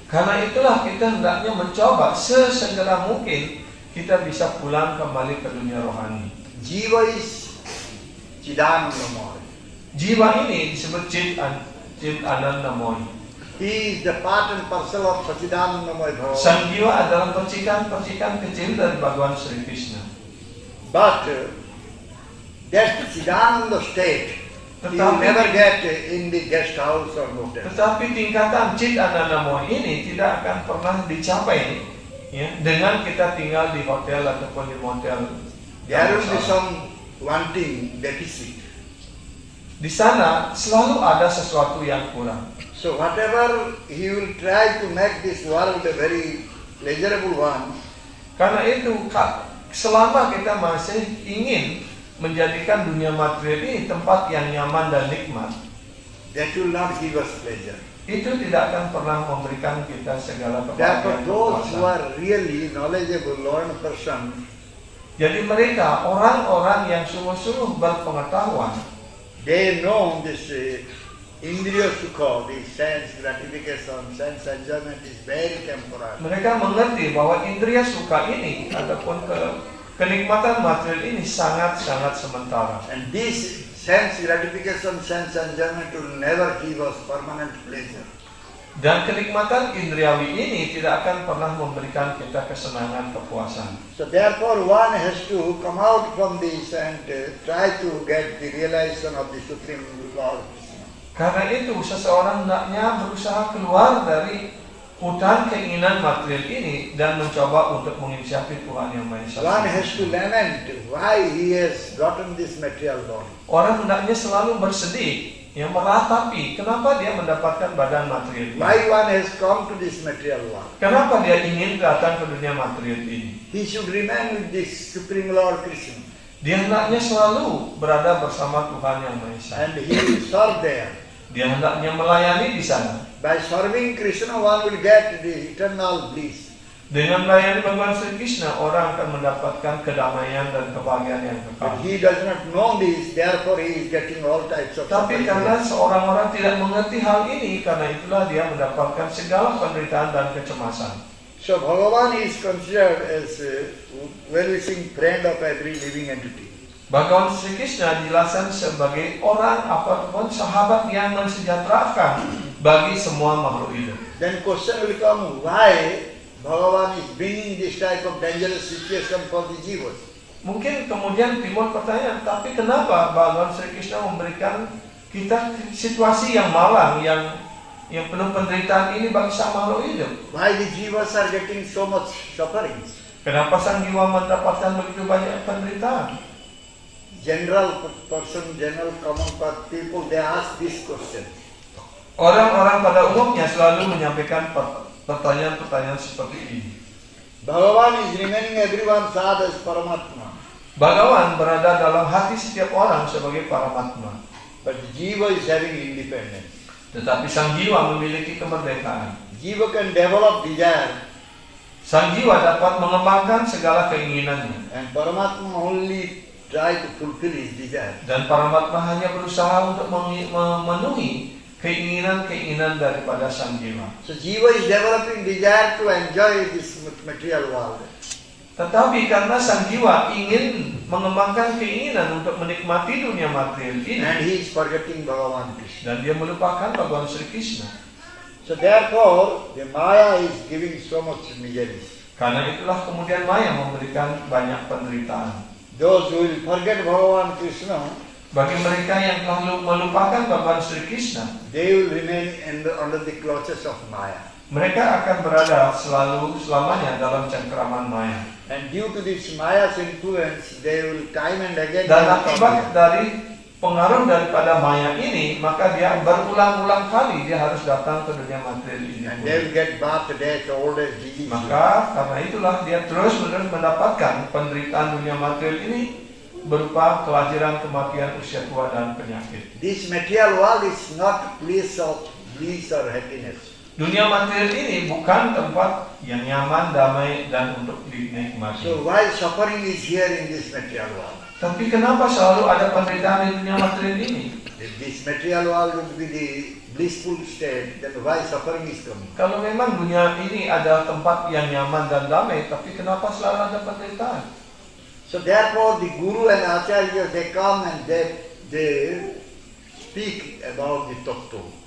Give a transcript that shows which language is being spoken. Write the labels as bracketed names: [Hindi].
[Indonesian] Karena itulah kita hendaknya mencoba sesegera mungkin kita bisa pulang kembali ke dunia rohani. [English] Jiva is Chidanandamoy. [Indonesian] Jiwa ini disebut Chit Anandamoy. [English] He is the part and parcel of Sachidanandamoy Bhagavan. [Indonesian] Sang jiwa adalah percikan-percikan kecil dari Bhagawan Sri Krishna. [English] But that Chidananda state, you will never get in the guest house or motel. [Indonesian] Tetapi tingkatan Chit Anandamoy ini tidak akan pernah dicapai ya, dengan kita tinggal di hotel ataupun di motel. [English] There will be some wanting deficit. [Indonesian] Di sana selalu ada sesuatu yang kurang. [English] So whatever he will try to make this world a very pleasurable one, [Indonesian] Karena itu selama kita masih ingin menjadikan dunia material ini tempat yang nyaman dan nikmat, [English] that will not give us pleasure. [Indonesian] itu tidak akan pernah memberikan kita segala [English] Therefore, [Indonesian] kebahagiaan. [English] those who [Indonesian] kepuasan. [English] are really knowledgeable, learned person, [Indonesian] Jadi mereka orang-orang yang sungguh-sungguh berpengetahuan, [English] they know this indriya sukha, the sense gratification, sense enjoyment is very temporary. [Indonesian] mereka mengerti bahwa indria suka ini ataupun kenikmatan material ini sangat-sangat sementara. [English] And this sense gratification, sense enjoyment will never give us permanent pleasure. [Indonesian] Dan kenikmatan indriawi ini tidak akan pernah memberikan kita kesenangan, kepuasan. [English] So therefore one has to come out from this and try to get the realization of the Supreme Lord. [Indonesian] Karena itu seseorang hendaknya berusaha keluar dari hutan keinginan material ini dan mencoba untuk menginisiasi Tuhan Yang Maha Esa. [English] One has to lament why he has gotten this material body. [Indonesian] Orang hendaknya selalu bersedih, yang meratapi kenapa dia mendapatkan badan material ini. [English] Why one has come to this material world. [Indonesian] Kenapa dia ingin datang ke dunia material ini. [English] He should remain with this Supreme Lord Krishna. [Indonesian] Dia hendaknya selalu berada bersama Tuhan Yang Maha Esa. [English] And he will serve there. [Indonesian] Dia hendaknya melayani di sana. [English] By serving Krishna one will get the eternal bliss. [Indonesian] Dengan melayani Bhagawan Sri Krishna, orang akan mendapatkan kedamaian dan kebahagiaan yang [English] But he does not know this, therefore he is getting all types of [Indonesian] Tapi [English] suffering. [Indonesian] karena seorang orang tidak mengerti hal ini, karena itulah dia mendapatkan segala penderitaan dan kecemasan. [English] So Bhagavan is considered as a well-wishing friend of every living entity. [Indonesian] Bhagawan Sri Krishna dijelaskan sebagai orang ataupun sahabat yang mensejahterakan bagi semua makhluk hidup. [English] Then question will come, why Bhagavan is bringing this type of dangerous situation for the jivas? [Indonesian] Mungkin kemudian timbul pertanyaan, tapi kenapa Bhagawan Sri Krishna memberikan kita situasi yang malang, yang penuh penderitaan ini bagi sang makhluk hidup? [English] Why the jivas are getting so much suffering? [Indonesian] Kenapa sang jiwa mendapatkan begitu banyak penderitaan? [English] General person, general common people, they ask this question. [Indonesian] Orang-orang pada umumnya selalu menyampaikan pertanyaan-pertanyaan seperti ini. [English] Bhagavan is remaining everyone's heart as Paramatma. [Indonesian] Bhagawan berada dalam hati setiap orang sebagai Paramatma. [English] But the jiva is having independence. [Indonesian] Tetapi sang jiwa memiliki kemerdekaan. [English] Jiva can develop desire. [Indonesian] Sang jiwa dapat mengembangkan segala keinginannya. [English] And Paramatma only try to fulfill his desire. [Indonesian] Dan Paramatma hanya berusaha untuk memenuhi keinginan-keinginan daripada sang jiwa. [English] So jiva is developing desire to enjoy this material world. [Indonesian] Tetapi karena sang jiwa ingin mengembangkan keinginan untuk menikmati dunia material ini, [English] And he is forgetting Bhagavan Krishna. [Indonesian] dan dia melupakan Bhagawan Sri Krishna. [English] So therefore, the Maya is giving so much miseries. [Indonesian] Karena itulah kemudian Maya memberikan banyak penderitaan. [English] Those who will forget Bhagavan Krishna, [Indonesian] Bagi mereka yang telah melupakan Bhagawan Sri Krishna, [English] they will remain under the clutches of Maya. [Indonesian] mereka akan berada selamanya dalam cengkeraman Maya. [English] And due to this Maya's influence, they will time and again [Indonesian] Dan [English] come [Indonesian] akibat [English] here. [Indonesian] dari pengaruh daripada Maya ini, maka dia berulang-ulang kali dia harus datang ke dunia material ini. [English] And they will get birth, death, old age, disease. [Indonesian] Maka karena itulah dia terus-menerus mendapatkan penderitaan dunia material ini berupa kelahiran, kematian, usia tua, dan penyakit. [English] This material world is not bliss or happiness. [Indonesian] Dunia materi ini bukan tempat yang nyaman, damai, dan untuk dinikmati. [English] So while suffering is here in this material world, [Indonesian] Tapi kenapa selalu ada penderitaan di dunia materi ini? [English] if this material world would be the blissful state, then why suffering is coming? [Indonesian] Kalau memang dunia ini adalah tempat yang nyaman dan damai, tapi kenapa selalu ada penderitaan? [English] So therefore the Guru and Acharya, they come and they speak about the Tattva.